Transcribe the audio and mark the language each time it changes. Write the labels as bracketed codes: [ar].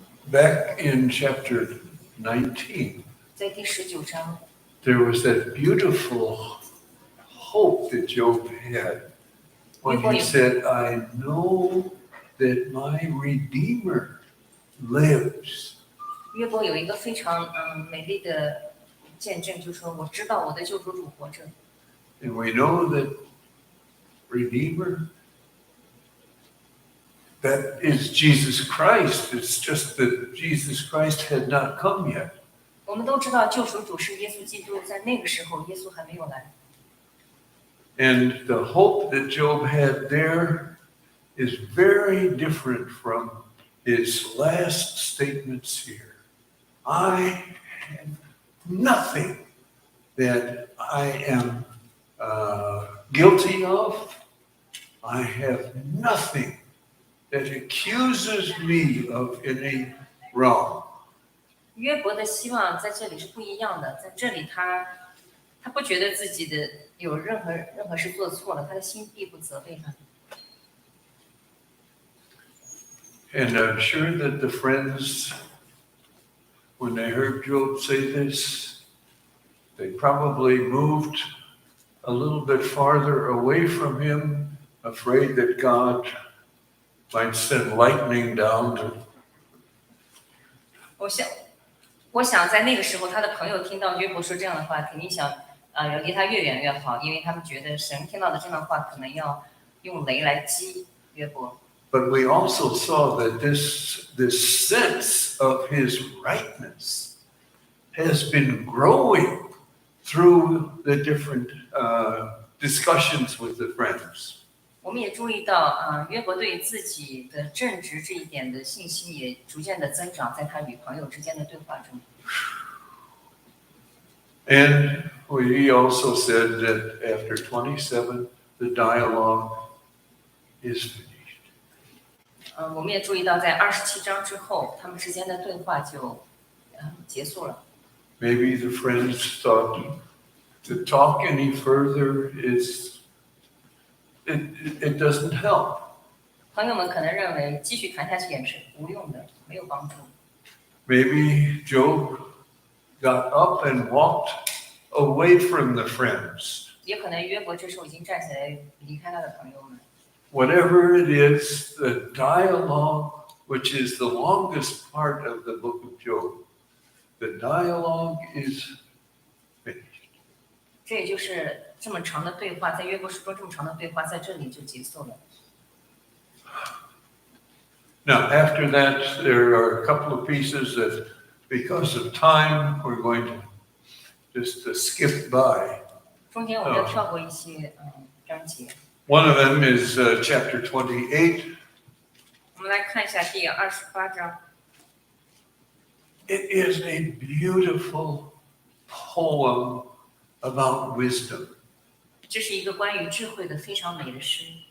[en] Back in chapter 19, [zh] 在第19章， [en] there was that beautiful hope that Job had when he said, I know that my Redeemer lives. [zh] 约伯有一个非常美丽的见证，就是说我知道我的救赎主活着。 [en] And we know that Redeemer, that is Jesus Christ. It's just that Jesus Christ had not come yet. [zh] 我们都知道救赎主是耶稣基督，在那个时候耶稣还没有来。 [en] And the hope that Job had there is very different from his last statements here. I have nothing that I am guilty of. I have nothing that accuses me of any wrong. [zh] 约伯的希望在这里是不一样的，在这里他不觉得自己的有任何事做错了，他的心必不责备他。 [en] And I'm sure that the friends, when they heard Job say this, they probably moved a little bit farther away from him, afraid that God might send lightning down to. [zh] 我想在那个时候，他的朋友听到约伯说这样的话，肯定想离他越远越好，因为他们觉得神听到的这样的话，可能要用雷来击约伯。 [en] But we also saw that this sense of his rightness has been growing through the different discussions with the friends. [zh] 我们也注意到约伯对自己的正直这一点的信心也逐渐的增长，在他与朋友之间的对话中。 [en] And we also said that after 27, the dialogue is finished. [zh] 我们也注意到，在27章之后，他们之间的对话就结束了。 [en] Maybe the friends thought to talk any further it doesn't help. [zh] 朋友们可能认为继续谈下去也是无用的，没有帮助。 [en] Maybe Job got up and walked away from the friends. [zh] 也可能约伯这时候已经站起来离开他的朋友们。 [en] Whatever it is, the dialogue, which is the longest part of the book of Job, the dialogue is finished. [zh] 这也就是这么长的对话，在约伯书中这么长的对话，在这里就结束了。 [en] Now, after that, there are a couple of pieces that, because of time, we're going to just skip by. [zh] 中间我们要跳过一些章节。 [en] One of them is chapter 28. [zh] 我们来看一下第28章。 [en] It is a beautiful poem about wisdom. [zh] 这是一个关于智慧的非常美的诗。